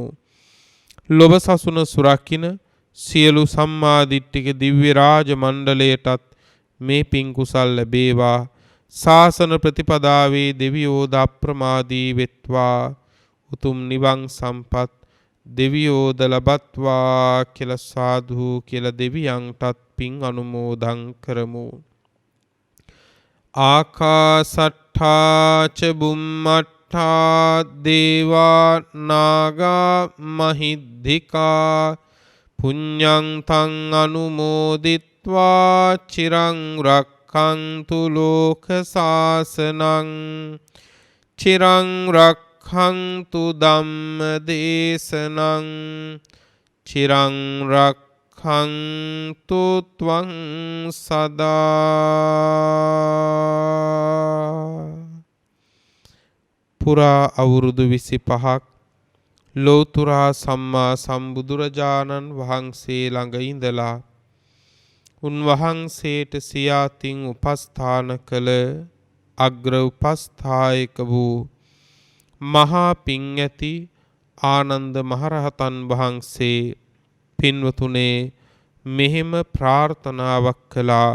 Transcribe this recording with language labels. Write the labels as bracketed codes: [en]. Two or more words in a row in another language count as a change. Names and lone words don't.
[si] ලොව සසුන සුරකින්න සියලු සම්මා දිට්ඨික දිව්‍ය රාජ මණ්ඩලයටත් මේ පින් කුසල් ලැබේවා. ශාසන ප්‍රතිපදාවේ දෙවියෝ අප්‍රමාදී වෙත්වා. උතුම් නිවන් සම්පත් දෙවියෝද ලබත්වා කියලා සාදු කියලා දෙවියන්ටත් පින් අනුමෝදන් කරමු. [pi] ආකාසට්ඨා ච බුම්මට්ඨා දේවා නාග මහිද්దికා පුඤ්ඤං තං අනුමෝදිත්වා චිරං රක්ඛන්තු ලෝක සාසනං චිරං රක්ඛන්තු ධම්ම දේශනං චිරං රක්ඛන්තු රක්ඛන්තු ත්වං සදා. [si] පුරා අවුරුදු 25ක් ලෝතුරා සම්මා සම්බුදුරජාණන් වහන්සේ ළඟ ඉඳලා උන්වහන්සේට සියාතින් උපස්ථාන කළ අග්‍ර උපස්ථායක වූ මහා පිං ඇති ආනන්ද මහරහතන් වහන්සේ පින්වතුනේ මෙහෙම ප්‍රාර්ථනාවක් කළා.